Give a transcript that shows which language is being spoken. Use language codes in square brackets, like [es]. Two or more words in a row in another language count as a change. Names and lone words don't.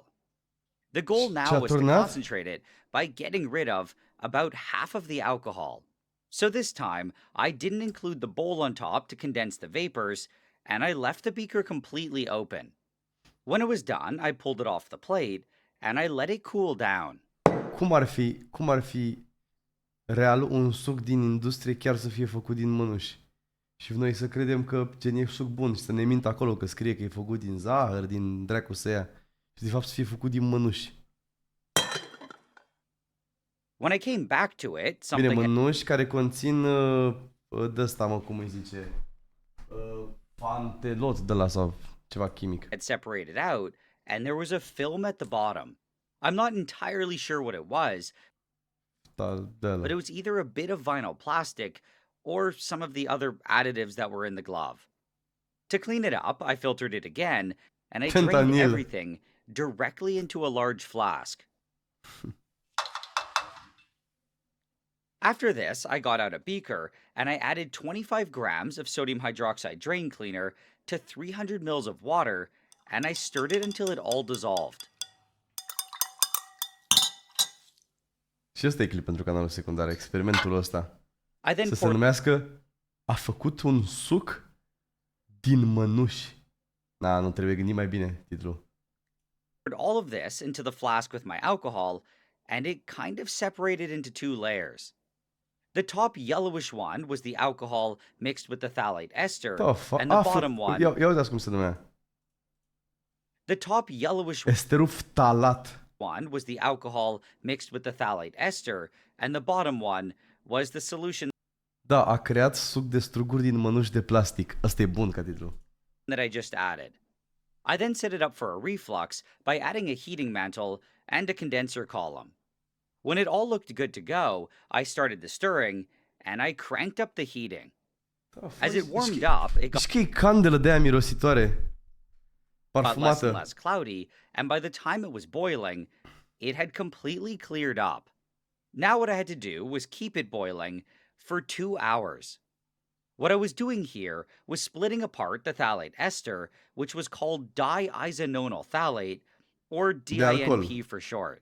[en] The goal now was to concentrate it by getting rid of about half of the alcohol. So this time, I didn't include the bowl on top to condense the vapors, and I left the beaker completely open. When it was done, I pulled it off the plate, and I let it cool down. [ro] Cum ar fi real un suc din industrie chiar să fie făcut din mănuși? Și noi să credem că gen e suc bun și să ne mint acolo că scrie că e făcut din zahăr, din dracu să ia. Și de fapt să fie făcut din mănuși. [en] When I came back to it, [ro] Bine, [en] something [ro] mănuși care conțin de-ăsta, mă, cum îi zice? Pantelot de la sau ceva chimic. [en] had separated out, and there was a film at the bottom. I'm not entirely sure what it was, but it was either a bit of vinyl plastic or some of the other additives that were in the glove. To clean it up, I filtered it again, and I drained Fentanyl. everything directly into a large flask. After this, I got out a beaker, and I added 25 grams of sodium hydroxide drain cleaner to 300 mils of water, and I stirred it until it all dissolved. [ro] Și ăsta e clip pentru canalul secundar, experimentul ăsta. [en] I then [ro] Să se [en] poured [ro] numească A făcut un suc din mănuși. Na, nu trebuie gândi mai bine titlul. [en] all of this into the flask with my alcohol, and it kind of separated into two layers. The top yellowish one was the alcohol mixed with the phthalate ester, and the bottom one, [ro] Ia uitați cum se numea. [en] the top yellowish [ro] Esterul phtalat. [en] one was the alcohol mixed with the phthalate ester, and the bottom one was the solution [ro] Da, a creat suc de struguri din mănuși de plastic. Ăsta e bun ca titlu. [en] that I just added. I then set it up for a reflux by adding a heating mantle and a condenser column. When it all looked good to go, I started the stirring, and I cranked up the heating. As it warmed up, it got [ro] Știi că e candelă de aia mirositoare? [en] less and [ro] Parfumată. [en] less cloudy, and by the time it was boiling, it had completely cleared up. Now what I had to do was keep it boiling for 2 hours. What I was doing here was splitting apart the phthalate ester, which was called diisononyl phthalate, or DINP for short.